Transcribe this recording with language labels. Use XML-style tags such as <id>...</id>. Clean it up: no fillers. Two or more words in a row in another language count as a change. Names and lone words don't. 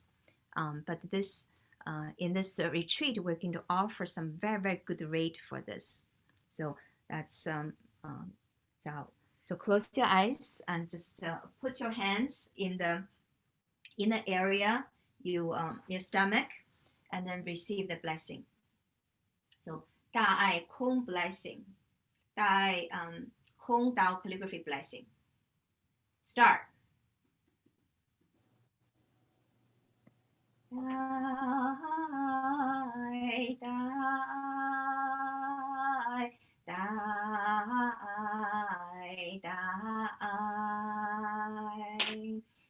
<en>But this in this retreat, we're going to offer some very, very good rate for this. So that's so close your eyes and just put your hands in the area, your stomach, and then receive the blessing. So</en> <zh>大爱空</zh> <en>blessing,</en> <zh>大爱空</zh> <en>Tao calligraphy blessing. Start. Die, die, die, die,</en>